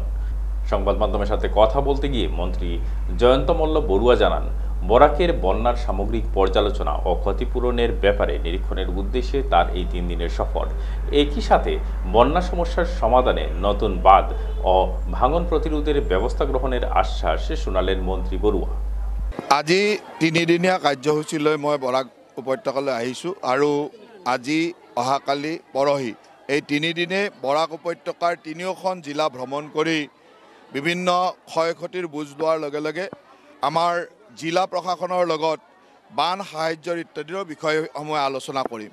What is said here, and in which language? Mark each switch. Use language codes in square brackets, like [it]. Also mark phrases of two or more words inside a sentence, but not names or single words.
[bn] সংবাদ মাধ্যমের সাথে কথা বলতে গিয়ে মন্ত্রী জয়ন্ত মল্ল বড়ুয়া জানান, বরাকের বন্যার সামগ্রিক পর্যালোচনা ও ক্ষতিপূরণের ব্যাপারে নিরীক্ষণের উদ্দেশ্যে তার এই 3 দিনের সফর। একই সাথে বন্যা সমস্যার সমাধানে নতুন বাঁধ ও ভাঙন প্রতিরোধের ব্যবস্থা গ্রহণের আশ্বাস শোনালেন মন্ত্রী বড়ুয়া। [as] আজি 3 দিনীয়া কাৰ্যসূচী লৈ মই বৰাক উপত্যকালৈ আহিছোঁ আৰু আজি অহাকালি পৰহি এই 3 দিনে বৰাক উপত্যকাৰ 3খন জিলা ভ্ৰমণ কৰি বিভিন্ন ক্ষয়ক্ষতিৰ বুজ লোৱাৰ লগে লগে আমাৰ জিলা প্ৰশাসনৰ লগত বান সাহায্যৰ ইত্যাদিৰ বিষয়সমূহ আলোচনা কৰিম।